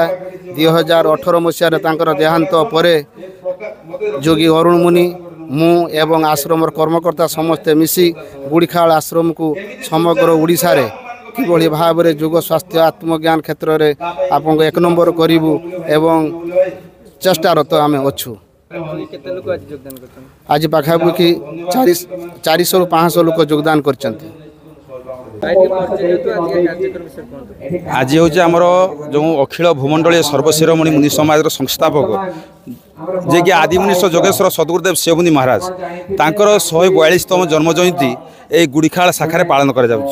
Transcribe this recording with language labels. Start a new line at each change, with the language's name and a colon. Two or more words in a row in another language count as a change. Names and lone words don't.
Odia: 2018 ମସିହାରେ ତାଙ୍କର ଦେହାନ୍ତ ପରେ ଯୋଗୀ ଅରୁଣ ମୁନି, ମୁଁ ଏବଂ ଆଶ୍ରମର କର୍ମକର୍ତ୍ତା ସମସ୍ତେ ମିଶି ଗୁଡ଼ିଖାଳ ଆଶ୍ରମକୁ ସମଗ୍ର ଓଡ଼ିଶାରେ କିଭଳି ଭାବରେ ଯୋଗ ସ୍ୱାସ୍ଥ୍ୟ ଆତ୍ମଜ୍ଞାନ କ୍ଷେତ୍ରରେ ଆପଣଙ୍କୁ 1 ନମ୍ବର କରିବୁ ଏବଂ ଚେଷ୍ଟାରତ ଆମେ ଅଛୁ। ଆଜି ପାଖାପାଖି 400ରୁ 500 ଲୋକ ଯୋଗଦାନ କରିଛନ୍ତି। ଆଜ ହୁଁ ଆମର ଯୋ ଅଖିଳ ଭୂମଣ୍ଡଳୀୟ ସର୍ବଶିରୋମଣି ମୁନି ସମାଜର ସଂସ୍ଥାପକ ଯେ କି ଆଦିମୁନୀଶ୍ୱର ଯୋଗେଶ୍ୱର ସଦ୍ଗୁରୁଦେବ ଶିବମୁନି ମହାରାଜ ତାଙ୍କର 142ତମ ଜନ୍ମ ଜୟନ୍ତୀ ଏ ଗୁଡ଼ିଖାଳ ଶାଖା ପାଳନ କର